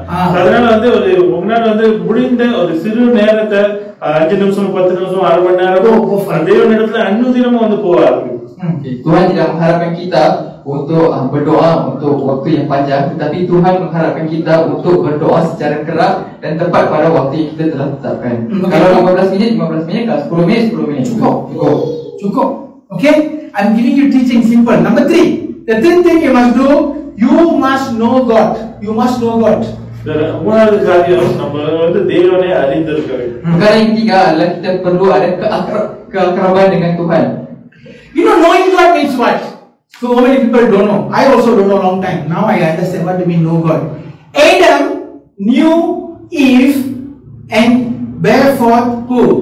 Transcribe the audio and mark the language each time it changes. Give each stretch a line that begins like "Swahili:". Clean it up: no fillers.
Tamil: அதனால வந்து ஒரு உங்களால வந்து முடிந்த ஒரு சிறு நேரத்தை 5 நிமிஷம் 10 நிமிஷம் அரை மணி நேரம் தேவனிடத்துல அன்னுதினமும் வந்து போவாரு.
Malay: Tuhan tidak mengharapkan kita untuk berdoa untuk waktu yang panjang, tetapi Tuhan mengharapkan kita untuk berdoa secara kerap dan tepat pada waktu yang kita telah tetapkan. Kalau 15 minit, 15 minit, kalau 10 minit, 10 minit. Cukup. Okay?
English: I'm giving you teaching simple. Number 3. The third thing you must do, you must know God. You must know God.
Tamil: மூணாவது காரியம் நம்ம வந்து தேவனை அறிந்திருக்க வேண்டும்.
Malay: Perkara yang ketiga adalah kita perlu ada keakraban dengan Tuhan.
English: You know, knowing God means what? So many people don't know. I also don't know a long time. Now I understand what do mean know God. Adam knew Eve and bare forth who?